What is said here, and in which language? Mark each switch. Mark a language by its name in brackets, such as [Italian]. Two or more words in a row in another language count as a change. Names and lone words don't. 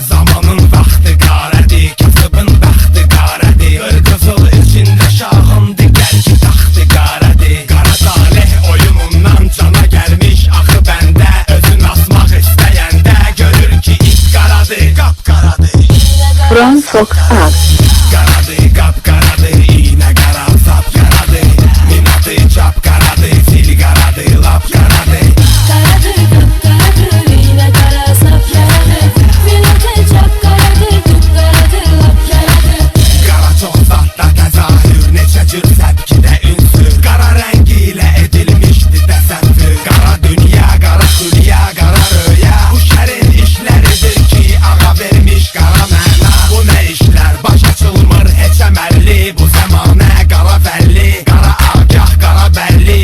[Azerbaijani] Zamanın vaxtı qarədir, kasıbın bəxti qarədir. Qırqızıl içində şahın digər ki taxtı qarədir. Qara talih oyunundan cana gəlmiş axı bəndə. Özün asmaq istəyəndə görür ki iç qaradır, qapqaradır. [English] From Fox Art. [Turkish] Karadı, kapkaradı, iğne kara, sap karadı. Minatı çap karadı, sil karadı, lap karadı. Karadı, kapkaradı, iğne kara, sap karadı. Minatı çap karadı, gül karadı, lap karadı. [Azerbaijani] Qara çox zatda təzahür, neçə cür səbkidə ünsür. Qara rəngi ilə edilmişdi təsəvvür. Qara dünya, qara xülya, qara röya. Bu şərin işləridir ki, ağa vermiş qara məna. Bu nə işlər, baş açılmır heç əməlli. Bu zəmanə qara vəlli, qara agah, qara bəlli.